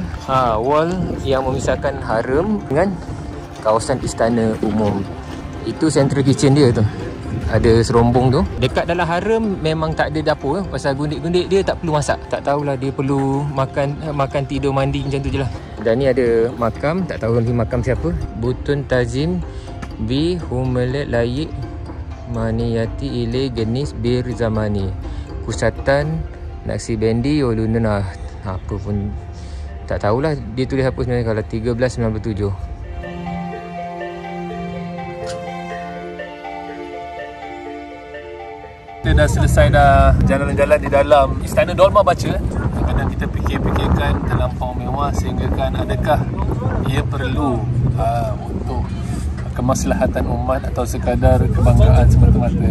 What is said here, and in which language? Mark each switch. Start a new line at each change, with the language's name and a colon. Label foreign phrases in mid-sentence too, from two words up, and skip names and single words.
Malay: Wall yang memisahkan haram dengan kawasan istana umum. Itu
English: central kitchen
Malay: dia tu. Ada serombong tu. Dekat dalam haram memang tak ada dapur. Pasal gundik-gundik dia tak perlu masak. Tak tahulah dia perlu makan tidur, mandi macam tu je lah. Dan ni ada makam. Tak tahu ni makam siapa.
Turkish: Butun Tazim Bi Humelet Layik Maniyati Ile Genis Bir Zamani, Kusatan Naksabendi Olunun.
Malay: Apa pun tak tahulah dia tulis apa sebenarnya. Kalau 1397. Kita dah selesai dah jalan-jalan di dalam istana Dolma Baca. Kadang kita fikir-fikirkan terlampau mewah sehingga kan adakah ia perlu untuk kemaslahatan umat atau sekadar kebanggaan semata-mata.